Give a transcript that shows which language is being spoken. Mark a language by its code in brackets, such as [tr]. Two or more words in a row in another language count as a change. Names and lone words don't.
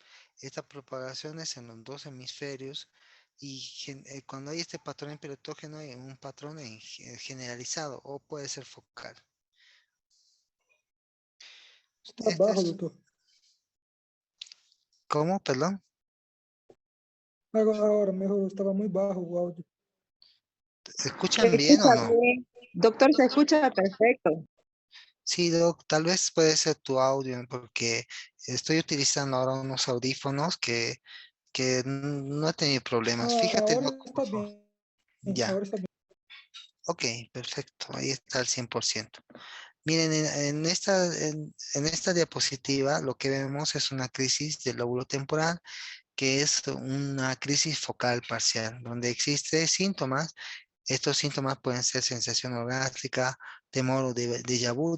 [es] Esta propagación es en los dos hemisferios y cuando hay este patrón epileptógeno hay un patrón generalizado o puede ser focal. Está Este bajo, es, [pt] doutor. [es] ¿cómo? Perdón. [pt] Agora melhorou, estava muito bajo o áudio. [es] ¿Se Se escuchan bien o escucha no? bien. Doctor, se escucha perfecto. Sí, Doc, tal vez puede ser tu audio, porque estoy utilizando ahora unos audífonos que no he tenido problemas. Fíjate, [pt] Agora [es] Doc, por [pt] está [es] favor. [pt] bem. [es] Ya, [pt] Agora está bem. [es] ok, perfecto, ahí está al 100%. Miren, en esta diapositiva lo que vemos es una crisis del lóbulo temporal, que es una crisis focal parcial, donde existen síntomas. Estos síntomas pueden ser sensación orgástrica, temor o déjà vu.